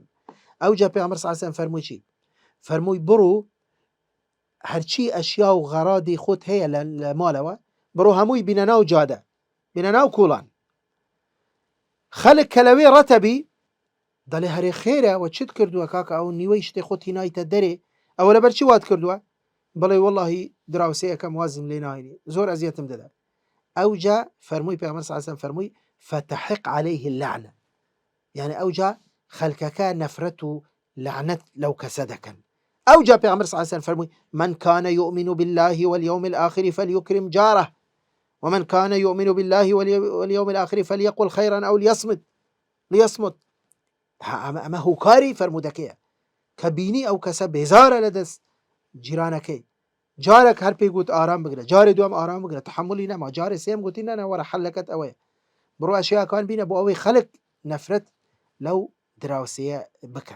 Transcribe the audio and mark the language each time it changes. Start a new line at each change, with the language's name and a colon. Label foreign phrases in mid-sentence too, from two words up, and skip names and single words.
Central Kurdish: ئەوجا پێغەمبەر
Arabic: صلی الله علیه وسلم
Central Kurdish: فەرمووی چی؟ فەرمووی بڕۆ هەرچی ئەشیا و غەڕادی خۆت هەیە لە ماڵەوە بڕۆ هەمووی بینە ناو جادە بینە ناو کوڵان خەڵک کە لەوێ ڕەتەبی دەڵێ هەرێ خێرە چت کردووە کاکە ئەو نیوەی شتێ خۆت هینایتە دەرێ ئەوە لەبەر چی وات کردووە بڵێ وەڵڵاهی دراوسەیەکەم وازم لێ ناهێنی زۆر ئەزیەتم دەدا. ئەوجا فەرمووی پێغەمبەر
Arabic: صلی الله علیه وسلم
Central Kurdish: فەرمووی
Arabic: فتحق عليه اللعنة يعني
Central Kurdish: ئەوجا خەڵکەکە نەفرەت و لعنەت لەو کەسە دەکەن. ئەوجا پێغەمبەر
Arabic: صلی الله عليه وسلم فەرمووی من كان يؤمن بالله واليوم الآخر فليكرم جاره ومن كان يؤمن بالله واليوم الآخر فليقل خيرا أو ليصمت.
Central Kurdish: ئەمە هوکاری فەرموودەکەیە کە بینی ئەو کەسە بێزارە لەدەست جیرانەکەی جارێک هەر پێی گوت ئارام بگرە جارێ دوام ئارام بگرە تحملی نەما جارێ سێم گوتی نەنە وەرە حەلەکەت ئەوەیە بڕۆ ئەشیاکان بینە بۆ ئەوەی خەڵک نەفرەت لەو دراوسەیە بکە.